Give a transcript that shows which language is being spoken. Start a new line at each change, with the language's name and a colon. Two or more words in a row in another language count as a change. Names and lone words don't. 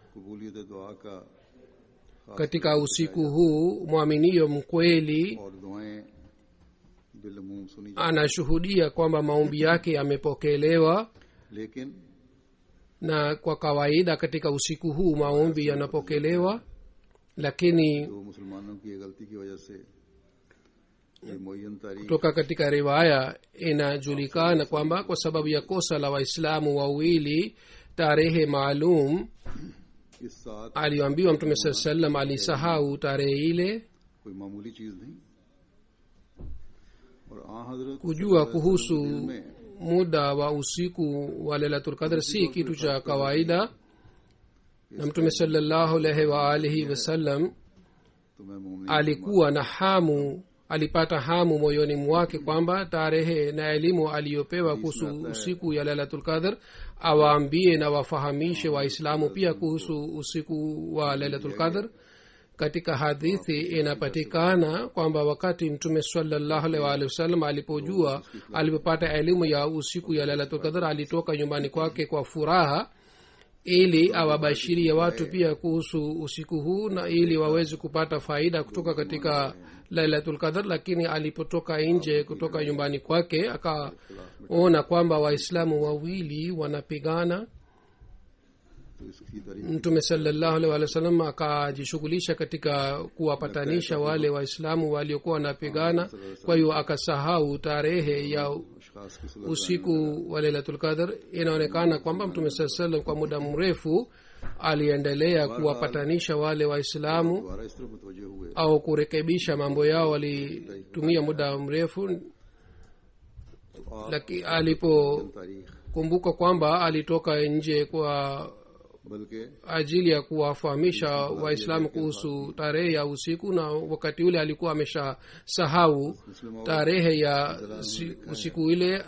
Swahili: Katika usiku huu mwaminio mkweli anashuhudia kwamba maombi yake yamepokelewa, na kwa kawaida katika usiku huu maombi yanapokelewa. lakini
Urdu: معین تاریخ
Swahili: kutoka katika riwaya inajulikana kwamba kwa sababu ya kosa la waislamu wawili tarehe maalum
Urdu: اس ساتھ
Swahili: aliyoambiwa mtume saa salam alisahau tarehe ile.
Urdu: کوئی معمولی چیز نہیں اور آ حضرت
Swahili: Kujua kuhusu muda wa usiku wa
Arabic: ليلة القدر
Swahili: si kitu cha kawaida, na mtume
Arabic: صلى الله عليه وآله وسلم
Urdu: تو میں مومن
Swahili: alikuwa na hamu, alipata hamu moyoni mwake kwamba tarehe na elimu aliyopewa kuhusu usiku ya
Arabic: ليلة القدر
Swahili: awaambie na wafahamishe waislamu pia kuhusu usiku wa
Arabic: ليلة القدر.
Swahili: Katika hadithi inapatikana kwamba wakati mtume
Arabic: صلى الله عليه وسلم
Swahili: alipopata elimu ya usiku ya
Arabic: ليلة القدر
Swahili: alitoka nyumbani kwake kwa furaha ili awabashirie watu pia kuhusu usiku huu na ili waweze kupata faida kutoka katika
Arabic: ليلة القدر.
Swahili: Lakini alipotoka nje kutoka nyumbani kwake akaona kwamba waislamu wawili wanapigana.
Urdu: تو اس کی تاریخ
Swahili: mtume
Arabic: صلى الله عليه وسلم
Swahili: akajishughulisha katika kuwapatanisha wale waislamu waliokuwa wanapigana. Kwa hiyo akasahau tarehe ya
Urdu: اشخاص کی صلح
Swahili: usiku wa
Arabic: ليلة القدر.
Swahili: Inaonekana kwamba mtume
Arabic: صلى الله عليه وسلم
Swahili: kwa muda mrefu aliendelea kuwapatanisha wale waislamu
Urdu: دوارا اس طرف متوجہ ہوئے
Swahili: au kurekebisha mambo yao, walitumia muda mrefu. Lakini alipokumbuka
Urdu: तारीख
Swahili: kwamba alitoka nje kwa
Urdu: बल्कि
Swahili: ajili ya kuwafahamisha waislamu kuhusu tarehe ya usiku, na wakati ule alikuwa ameshasahau tarehe ya usiku ile.